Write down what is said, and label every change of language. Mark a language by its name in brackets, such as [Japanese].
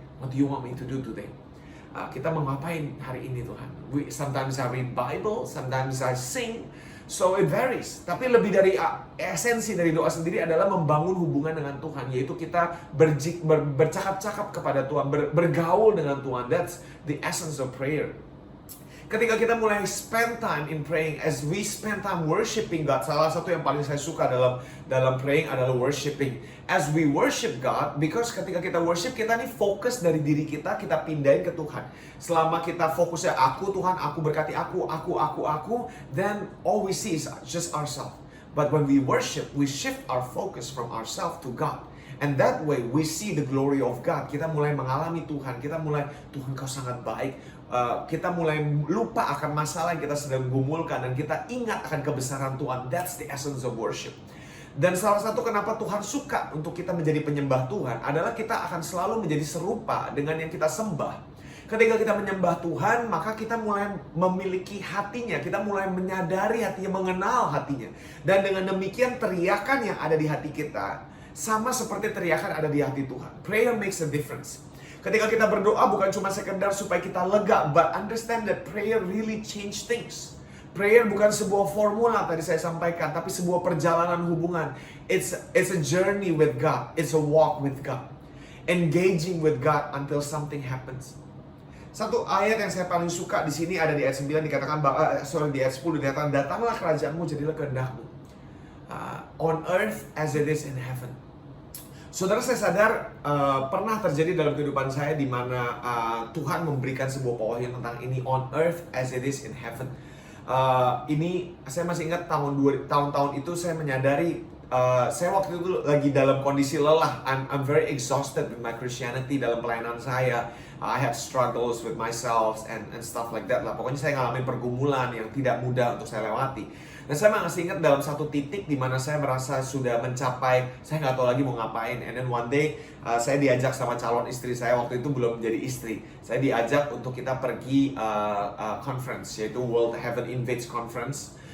[English] What do you want me to do today? [Indonesian] Kita mau ngapain hari ini Tuhan? [English] Sometimes I read Bible, sometimes I sing. So it varies. [Indonesian] Tapi lebih dari esensi dari doa sendiri adalah membangun hubungan dengan Tuhan, yaitu kita bercakap-cakap kepada Tuhan, bergaul dengan Tuhan. [English] That's the essence of prayer. [Indonesian] Ketika kita mulai [English] spend time in praying, as we spend time worshiping God, [Indonesian] salah satu yang paling saya suka dalam praying adalah worshiping. [English] As we worship God, because [Indonesian] ketika kita worship, kita nih fokus dari diri kita pindahin ke Tuhan. Selama kita fokusnya aku, Tuhan, aku berkati aku, [English] then all we see is just ourselves. But when we worship, we shift our focus from ourselves to God. And that way we see the glory of God. [Indonesian] Kita mulai mengalami Tuhan. Kita mulai, Tuhan kau sangat baik. Kita mulai lupa akan masalah yang kita sedang gumulkan, dan kita ingat akan kebesaran Tuhan. [English] That's the essence of worship. [Indonesian] Dan salah satu kenapa Tuhan suka untuk kita menjadi penyembah Tuhan adalah kita akan selalu menjadi serupa dengan yang kita sembah. Ketika kita menyembah Tuhan, maka kita mulai memiliki hatinya. Kita mulai menyadari hatinya, mengenal hatinya. Dan dengan demikian teriakan yang ada di hati kita sama seperti teriakan ada di hati Tuhan. [English] Prayer makes a difference. [Indonesian] Ketika kita berdoa bukan cuma sekedar supaya kita lega, [English] but understand that prayer really change things. [Indonesian] Prayer bukan sebuah formula tadi saya sampaikan, tapi sebuah perjalanan hubungan. [English] It's a journey with God. It's a walk with God. Engaging with God until something happens. [Indonesian] Satu ayat yang saya paling suka di sini ada di ayat 9 dikatakan, di ayat 10 dikatakan, datanglah kerajaanmu, jadilah kehendakmu. [English] On earth as it is in heaven. [Indonesian] Saudara, saya sadar pernah terjadi dalam kehidupan saya di mana Tuhan memberikan sebuah pewahyuan tentang ini, [English] on earth as it is in heaven. [Indonesian] Ini saya masih ingat tahun-tahun itu saya menyadari saya waktu itu lagi dalam kondisi lelah. [English] I'm very exhausted with my Christianity [Indonesian] dalam pelayanan saya. [English] I have struggles with myself and stuff like that lah. [Indonesian] Pokoknya saya ngalamin pergumulan yang tidak mudah untuk saya lewati. Dan saya masih ingat dalam satu titik di mana saya merasa sudah mencapai, saya nggak tahu lagi mau ngapain. [English] And then one day [Indonesian] saya diajak sama calon istri saya, waktu itu belum menjadi istri. Saya diajak untuk kita pergi conference, yaitu World Heaven Invades Conference.